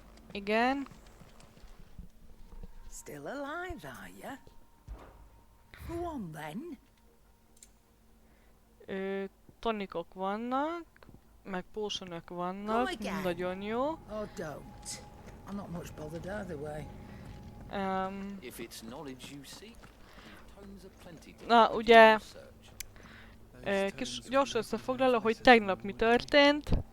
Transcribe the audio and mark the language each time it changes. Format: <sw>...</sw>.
<hu>Igen.</hu> <en>Still alive, are you? Go on then.</en> <hu>Tonikok vannak, meg potionok vannak, nagyon jó.</hu> <en>Oh, don't. I'm not much bothered either way. If it's knowledge you seek, tones are plenty to</en> <hu>Na, ugye, kis gyors összefoglaló, hogy tegnap mi történt.</hu>